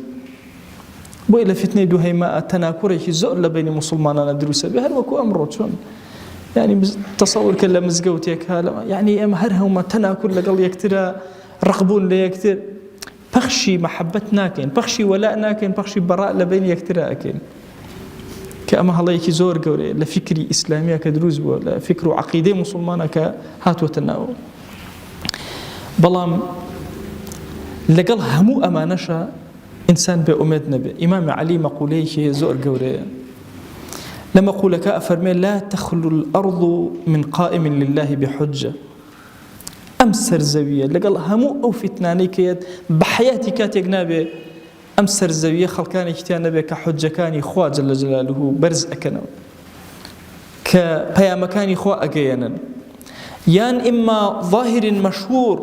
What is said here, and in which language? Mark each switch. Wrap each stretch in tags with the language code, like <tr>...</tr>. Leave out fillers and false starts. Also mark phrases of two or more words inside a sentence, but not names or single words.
<ckb>بۆی لە فتنەی دووهەیمە تەناکوڕێکی زۆر لە بینی موسڵمانانە دروستە بێ هەر وەکو ئەمڕۆ چۆن یعنی تەسەوور کە لە مزگەوتێکە یعنی ئێمە هەر هەمومان تەناکوور لەگەڵ یەکترە ڕقبوون لە یەکتر پەخشی مەحەبەت ناکەین پەخشی وەلا ناکەین پەخشی بەڕا لە بین یەکترە ئەکەین کە ئەمە هەڵەیەکی زۆر گەورەیە لە فکری ئیسلامیە کە دروست بووە لە فکر و عەقیدەی موسڵمانە کە هاتووەتە ناو. بەڵام لەگەڵ هەموو ئەمانەشە ئینسان بێ ئومێد نەبێ. ئیمام عەلی مەقولەیەکی زۆر گەورەیە لە مەقولەکە ئەفەرمێ</ckb> <ar>لا تخلو الأرض من قائم لله بحجة.</ar> <ckb>ئەم سەرزەویە لەگەڵ هەموو ئەو فتنانەی کەیت بە حەیاتی کاتێک نابێ ئەم سەرزەویە خەڵکانێکی تیان نەبێ کە حجەکانی خوا</ckb> <ar>جەل جەلالوه</ar> <ckb>بەرز ئەکەنەوە کە پەیامەکانی خوا ئەگەیەنن یان ئیما ظاهر مەشهور</ckb>